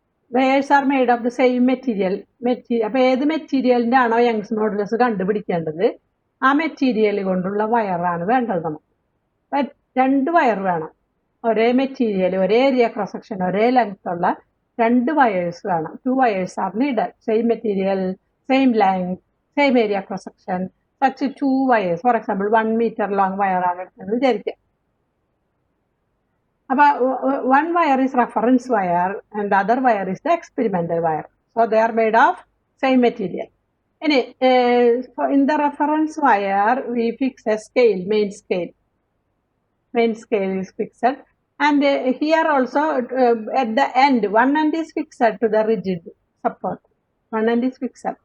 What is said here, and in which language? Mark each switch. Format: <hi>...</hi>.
<en>Wires are made of the same material.</en> <ml>അപ്പോൾ ഏത് മെറ്റീരിയലിൻ്റെ ആണോ യങ്സ് മോഡുലസ് കണ്ടുപിടിക്കേണ്ടത് ആ മെറ്റീരിയൽ കൊണ്ടുള്ള വയറാണ് വേണ്ടത് നമുക്ക്. അപ്പം 2 വയർ വേണം. ഒരേ മെറ്റീരിയൽ, ഒരേ ഏരിയ ക്രോസ് സെക്ഷൻ, ഒരേ ലെങ്ത് ഉള്ള 2 വയേഴ്സ് വേണം.</ml> <en>2 wires are needed. Same material, same length, same area cross section. Such 2 wires. For example 1 metre long വയറാണ്</en> <ml>എടുത്തതെന്ന് വിചാരിക്കുക.</ml> <en>One wire is reference wire and the other wire is the experimental wire. So they are made of same material. In the reference wire, we fix a scale, main scale. Main scale is fixed. And here also at the end, one end is fixed to the rigid support. One end is fixed.</en>